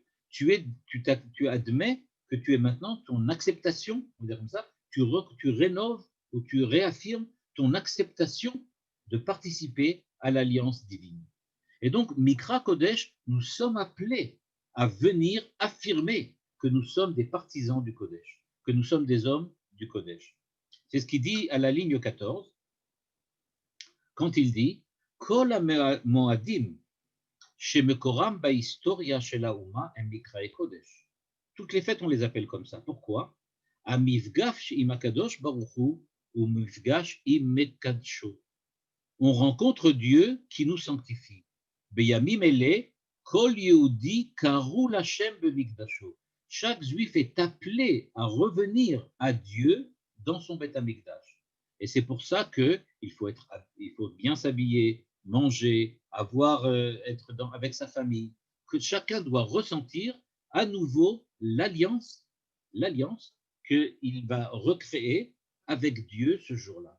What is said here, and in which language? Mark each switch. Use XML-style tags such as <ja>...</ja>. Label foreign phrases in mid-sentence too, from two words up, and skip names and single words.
<fr>Tu admets que tu es maintenant ton acceptation, on va dire comme ça, tu rénoves ou tu réaffirmes ton acceptation de participer à l'alliance divine. Et donc,</fr> <he>מקרא קודש,</he> <fr>nous sommes appelés à venir affirmer que nous sommes des partisans du Kodesh, que nous sommes des hommes du Kodesh. C'est ce qu'il dit à la ligne 14, quand il dit «</fr> <he>כל המועדים שמקורם בהיסטוריה של האומה הם מקראי קודש ».</he> <fr>Toutes les fêtes, on les appelle comme ça.</fr> <he>Pourquoi ? « הם מפגש עם הקדוש ברוך הוא או מפגש עם מקדשו ».</he> <fr>On rencontre Dieu qui nous sanctifie.</fr> <he>בימים אלה כל יהודי קרוא להשם במקדשו.</he> <fr>Chaque juif est appelé à revenir à Dieu dans son Beit Hamikdash. Et c'est pour ça qu'il faut bien s'habiller, manger, être avec sa famille, que chacun doit ressentir à nouveau l'alliance qu'il va recréer avec Dieu ce jour-là.</fr>